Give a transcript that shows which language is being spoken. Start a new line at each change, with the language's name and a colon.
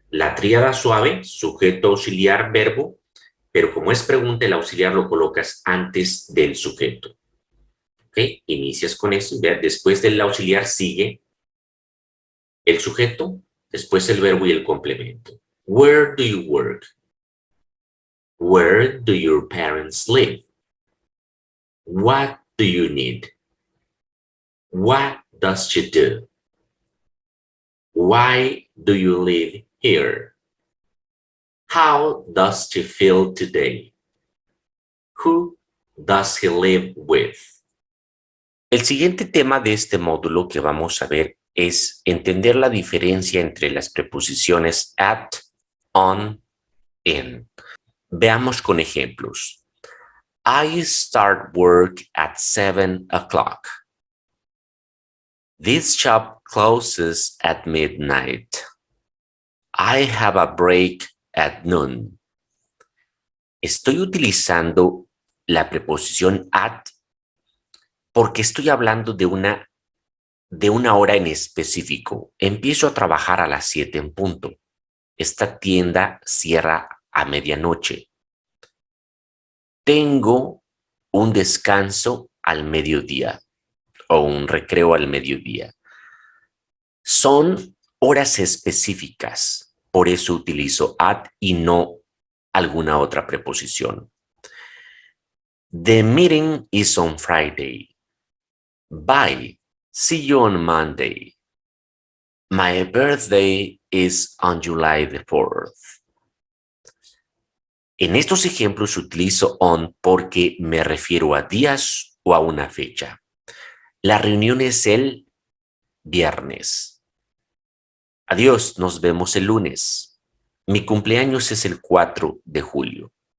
Spanish: La tríada suave, sujeto, auxiliar, verbo, pero como es pregunta, el auxiliar lo colocas antes del sujeto. ¿Ok? Inicias con eso y después del auxiliar sigue el sujeto, después el verbo y el complemento.
English: Where do you work? Where do your parents live? What do you need? What does she do? Why do you live here? How does she feel today? Who does he live with?
Spanish: El siguiente tema de este módulo que vamos a ver es entender la diferencia entre las preposiciones at, on, in. Veamos con ejemplos.
English: I start work at 7 o'clock. This shop closes at midnight. I have a break at noon.
Spanish: Estoy utilizando la preposición at porque estoy hablando de una hora en específico. Empiezo a trabajar a las 7 en punto. Esta tienda cierra a medianoche. Tengo un descanso al mediodía o un recreo al mediodía. Son horas específicas, por eso utilizo at y no alguna otra preposición.
English: The meeting is on Friday. Bye. See you on Monday. My birthday is on July the 4th.
Spanish: En estos ejemplos utilizo on porque me refiero a días o a una fecha. La reunión es el viernes. Adiós, nos vemos el lunes. Mi cumpleaños es el 4 de julio.